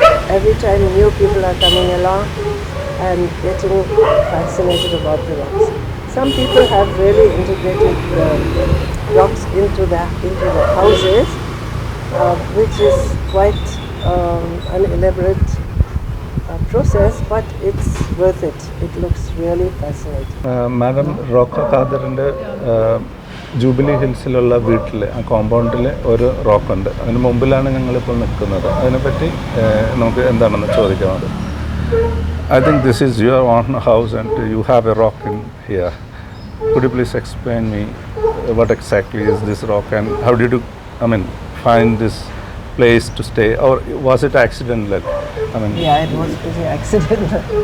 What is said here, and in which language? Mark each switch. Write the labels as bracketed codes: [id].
[en] Every time new people are coming along and getting fascinated about the rocks. Some people have really integrated the rocks into the houses, which is quite an elaborate process, but it's worth it. It looks really fascinating. [ml] Madam rock ഖാദറിൻ്റെ jubilee ഹിൽസിലുള്ള വീട്ടിൽ ആ കോമ്പൗണ്ടിൽ ഒരു റോക്കുണ്ട്. അതിന് മുമ്പിലാണ് ഞങ്ങളിപ്പോൾ നിൽക്കുന്നത്. അതിനെപ്പറ്റി നമുക്ക് എന്താണെന്ന് ചോദിക്കാം. [en] I think this is your own house and you have a rock in here. Could you please explain me what exactly is this rock and how did you, find this place to stay, or was it accidental? Yeah, it was pretty accidental.